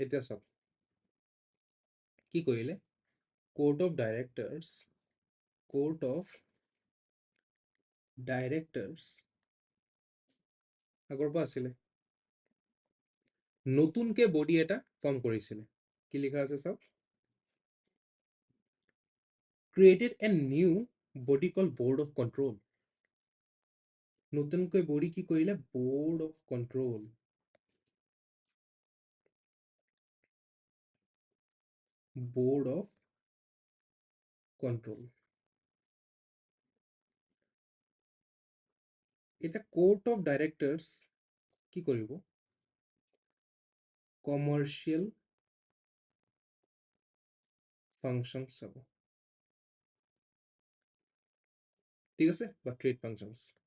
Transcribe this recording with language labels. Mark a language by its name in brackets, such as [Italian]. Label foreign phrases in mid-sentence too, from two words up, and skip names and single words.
[Assamese] এতিয়া চাওক কি কৰিলে? [English] Court of Directors [Assamese] আগৰ পৰা আছিলে। নতুনকে বডি এটা ফৰ্ম কৰিছিলে। কি লিখা আছে চাওক, [English] created a new body called board of control. [Assamese] নতুনকৈ বডি কি কৰিলে? [English] board of control. board of control. [Assamese] এটা [English] Court of Directors [Assamese] কি কৰিব? [English] commercial function [Assamese] চাব। ঠিক আছে। বা [English] trade functions.